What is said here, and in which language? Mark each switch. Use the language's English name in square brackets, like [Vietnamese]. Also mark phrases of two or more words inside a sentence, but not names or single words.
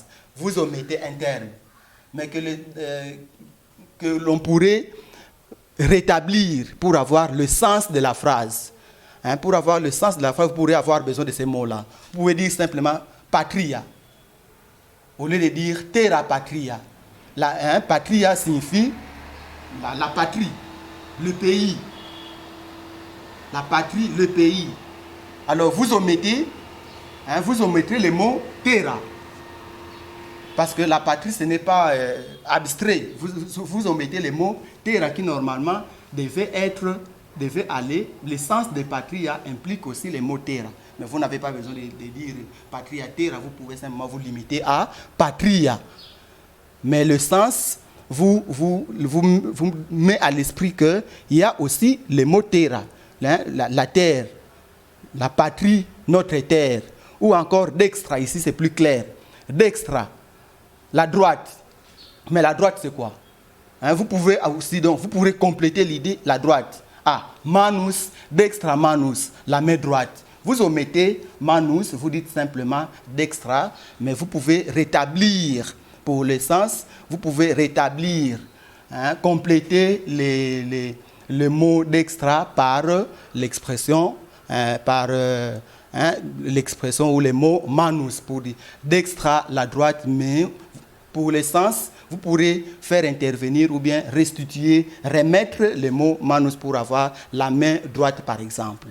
[French] Vous omettez un terme, mais que l'on pourrait rétablir pour avoir le sens de la phrase. Pour avoir le sens de la phrase, vous pourrez avoir besoin de ces mots-là. Vous pouvez dire simplement patria, au lieu de dire [Latin] terra patria. [French] Patria signifie la patrie, le pays. La patrie, le pays. Alors vous omettez le mot terra. Parce que la patrie, ce n'est pas abstrait. Vous omettez le mot terra qui normalement devait aller. Le sens de patria implique aussi le mot terra. Mais vous n'avez pas besoin de dire [Latin] patria terra. [French] Vous pouvez simplement vous limiter à patria. Mais le sens vous met à l'esprit qu'il y a aussi le mot terra. La terre, la patrie, notre terre. Ou encore dextra, ici c'est plus clair. Dextra, la droite. Mais la droite c'est quoi? Vous pourrez compléter l'idée, la droite. [Latin] Manus, dextra manus, [French] la main droite. Vous omettez manus, vous dites simplement dextra, mais vous pouvez rétablir, pour le sens, vous pouvez rétablir, compléter le mot dextra par l'expression, l'expression ou le mot manus pour dire dextra la droite, mais pour le sens, vous pourrez faire intervenir ou bien restituer, remettre le mot manus pour avoir la main droite par exemple.